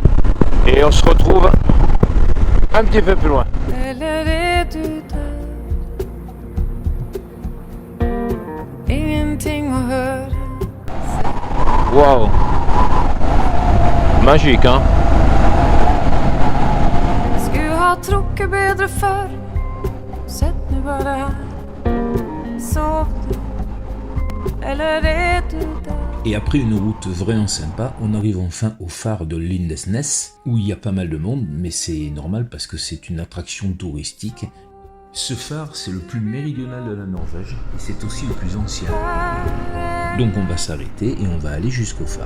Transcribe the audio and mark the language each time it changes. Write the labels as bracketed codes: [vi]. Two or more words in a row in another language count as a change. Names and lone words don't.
[fr] Et on se retrouve un petit peu plus loin. Wow, magique hein. [no] Skulle ha trukket bedre før. Sett nu bare her. Sov du, eller er du der? [fr] Et après une route vraiment sympa, on arrive enfin au phare de Lindesnes, où il y a pas mal de monde, mais c'est normal parce que c'est une attraction touristique. Ce phare, c'est le plus méridional de la Norvège, et c'est aussi le plus ancien. Donc on va s'arrêter et on va aller jusqu'au phare.